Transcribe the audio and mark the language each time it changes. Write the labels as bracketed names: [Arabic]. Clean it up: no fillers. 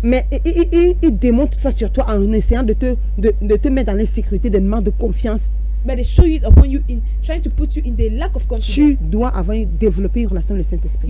[French] Mais ils démontrent ça sur toi en essayant de te mettre dans l'insécurité, de manque de confiance. [English] But they show it upon you in trying to put you in the lack of [French] Tu [English] confidence. [French] dois développer une relation avec le Saint-Esprit.